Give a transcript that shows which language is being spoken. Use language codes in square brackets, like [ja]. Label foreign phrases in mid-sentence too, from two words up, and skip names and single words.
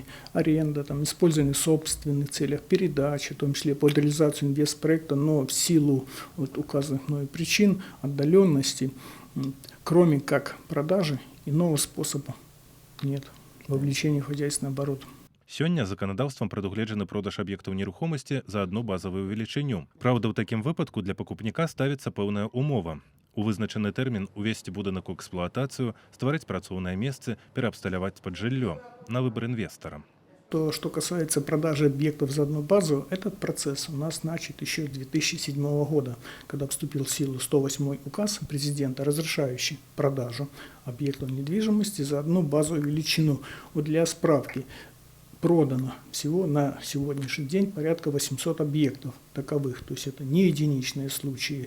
[ru] Аренда, использование в собственных целях, передачи, в том числе под реализацию инвестпроекта, но в силу указанных мной причин, отдаленности, кроме как продажи, иного способа нет вовлечения в хозяйственный оборот. [be] Сёння заканадаўствам прадугледжаны продаж аб'ектаў нерухомасці за одну базавую велічыню. Праўда, ў такім выпадку для пакупніка ставіцца пэўная умова. У вызначаны тэрмін увесці будынак у эксплуатацыю, стварыць працоўныя месцы, пераабсталяваць пад жыллё на выбор инвестора. [ru] То, что касается продажи объектов за одну базу, этот процесс у нас начат еще с 2007 года, когда вступил в силу 108 указ президента, разрешающий продажу объектов недвижимости за одну базовую величину. Вот для справки, продано всего на сегодняшний день порядка 800 объектов таковых, то есть это не единичные случаи.